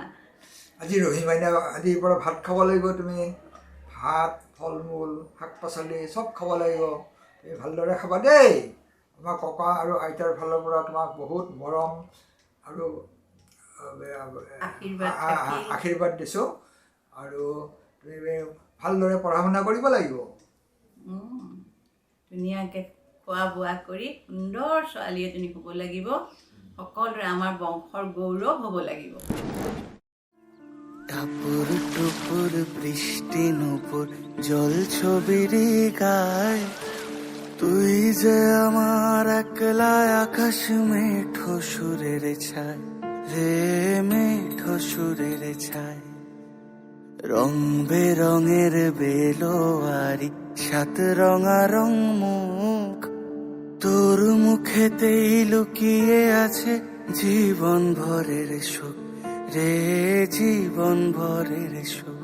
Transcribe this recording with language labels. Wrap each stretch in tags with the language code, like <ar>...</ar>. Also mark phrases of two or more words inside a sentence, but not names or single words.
<as>আজি ৰুহি মাইনা আজিৰ পৰা ভাত খাব লাগিব তুমি ভাত ফল মূল শাক পাচলি চব খাব লাগিব এই ভালদৰে খাবা দেই আমাৰ ককা আৰু আইতাৰ ফালৰ পৰা তোমাক বহুত মৰম আৰু আশীৰ্বাদ দিছোঁ আৰু তুমি ভালদৰে পঢ়া শুনা কৰিব লাগিব ধুনীয়াকৈ খোৱা বোৱা কৰি সুন্দৰ ছোৱালী এজনী হ'ব লাগিব সকলোৰে আমাৰ বংশৰ গৌৰৱ হ'ব লাগিব</as> <bn>টাপুর টুপুর বৃষ্টি নুপুর জল ছবির গায়, তুই যে আমার একলা আকাশ মেঠো সুরের ছায় রে, মেঠো সুরের ছায়। রং বেরঙের বেলোয়ারি সাত রঙা রং মুখ, তোর মুখেতেই লুকিয়ে আছে জীবন ভরের সুখ রে, জীবন ভরের সুখ।</bn>